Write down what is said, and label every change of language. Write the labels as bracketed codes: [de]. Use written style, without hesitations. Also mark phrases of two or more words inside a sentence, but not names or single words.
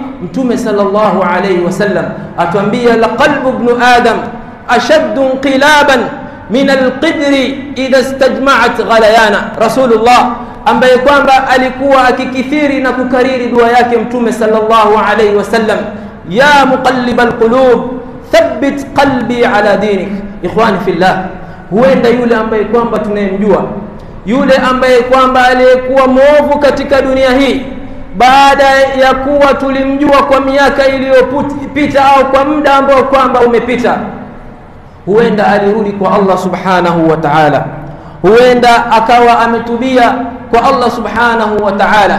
[ar] Mtume صلى الله عليه وسلم atuambia، لقلب ابن آدم أشد انقلابا من القدر إذا استجمعت غليانا. [sw] Rasulullah ambaye kwamba alikuwa akikithiri na kukariri dua yake Mtume [ar] صلى الله عليه وسلم, يا مقلب القلوب ثبت قلبي على دينك. إخواني في الله, [sw] huenda yule ambaye kwamba tunayemjua, yule ambaye kwamba aliyekuwa mwovu katika dunia hii, baada ya kuwa tulimjua kwa miaka iliyopita au kwa muda ambao kwamba umepita, huenda alirudi kwa Allah [ar] سبحانه وتعالى, [sw] huenda akawa ametubia kwa Allah [ar] سبحانه وتعالى.